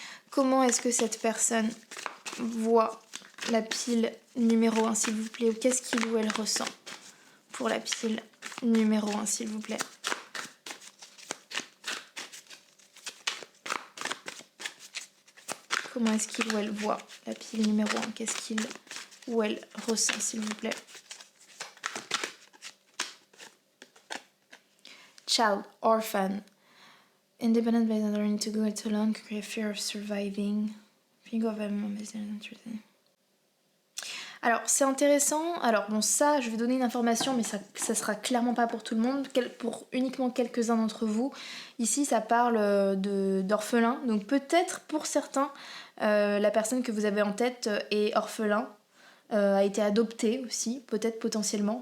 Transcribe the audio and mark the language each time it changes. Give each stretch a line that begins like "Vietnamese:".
French: Comment est-ce que cette personne voit la pile numéro 1, s'il vous plaît, ou qu'est-ce qu'il ou elle ressent pour la pile numéro 1, s'il vous plaît. Comment est-ce qu'il ou elle voit la pile numéro 1, qu'est-ce qu'il ou elle ressent, s'il vous plaît.
English: Child, orphan, independent by not learning to go it alone, create fear of surviving. Think of them.
French: Alors, c'est intéressant. Alors, bon, ça, je vais donner une information, mais ça sera clairement pas pour tout le monde, pour uniquement quelques-uns d'entre vous. Ici, ça parle d'orphelin. Donc, peut-être pour certains, la personne que vous avez en tête est orphelin, a été adoptée aussi, peut-être potentiellement.